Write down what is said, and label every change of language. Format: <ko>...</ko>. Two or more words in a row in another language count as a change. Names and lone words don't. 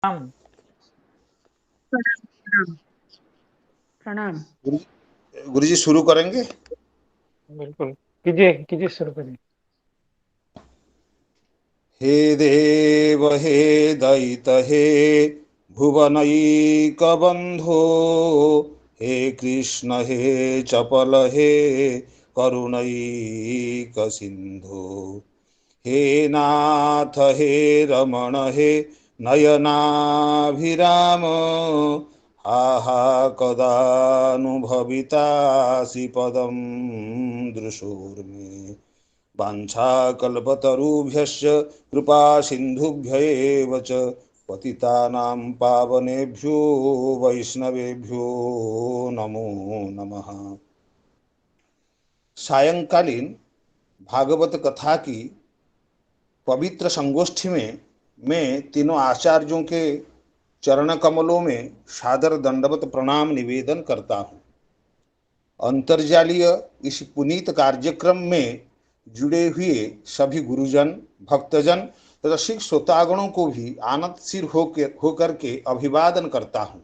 <hi>प्रणाम। प्रणाम। प्रणाम। गुरु जी शुरू करेंगे। बिल्कुल, कीजिए कीजिए, शुरू करिए।</hi> <sa>हे देव हे दयित हे भुवनैक बंधो, हे कृष्ण हे चपल हे करुणैक सिंधु, हे नाथ हे रमण हे नयनाभिराम, आहा कदानुभवितासि पदं दृशोर्मे। वाञ्छाकल्पतरुभ्यश्च कृपा सिन्धुभ्य एव च पतितानां पावनेभ्यो वैष्णवेभ्यो नमो नमः।</sa> <hi>सायंकालीन भागवत कथा की पवित्र संगोष्ठी में मैं तीनों आचार्यों के चरण कमलों में सादर दंडवत प्रणाम निवेदन करता हूँ। अंतर्जालीय इस पुनीत कार्यक्रम में जुड़े हुए सभी गुरुजन, भक्तजन तथा सिख श्रोतागणों को भी आनंदशील होकर के अभिवादन करता हूँ।</hi>